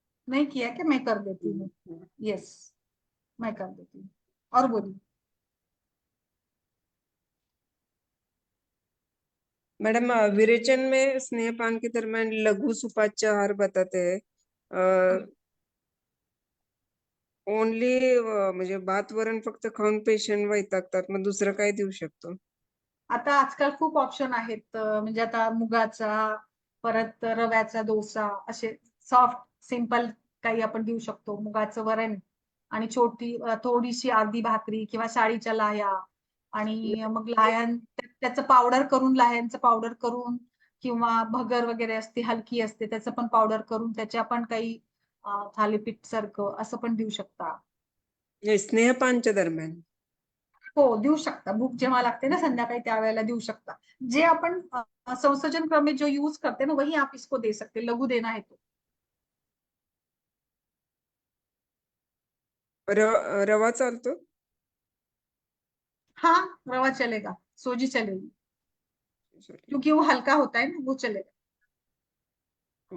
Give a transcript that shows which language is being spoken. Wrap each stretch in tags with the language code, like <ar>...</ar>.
<hi>नहीं किया क्या? मैं कर देती हूँ। यस, मैं कर देती हूँ। और बोलिए। मैडम विरेचन में स्नेहपान के दरम्यान लघु सुपाच्य आहार बताते हैं।</hi> <mr>ओनली म्हणजे भात वरण फक्त खाऊन पेशंट वैतागतात, मग दुसरं काय देऊ शकतो? आता आजकाल खूप ऑप्शन आहेत, म्हणजे आता मुगाचा, परत रव्याचा डोसा, असे सॉफ्ट सिंपल काही आपण देऊ शकतो. मुगाचं वरण आणि थोडीशी अर्धी भाकरी किंवा साळीच्या लाह्या, आणि मग त्याचं पावडर करून, लाह्यांचं पावडर करून, किंवा भगर वगैरे असते, हलकी असते, त्याचं पण पावडर करून त्याच्या पण काही थालीपीठ सारखं असं पण देऊ शकता. स्नेहपानच्या दरम्यान हो, देऊ शकता. भूक जेव्हा लागते ना संध्याकाळी, त्यावेळेला देऊ शकता. जे आपण</mr> <hi>संसर्जन क्रम में जो यूज करते ना, वही आप इसको दे सकते, लघु देना है तो।</hi> <mr>रवा चालतो?</mr> <hi>हाँ, रवा चलेगा, सोजी चलेगी, क्योंकि वो हल्का होता है ना, वो चलेगा।</hi>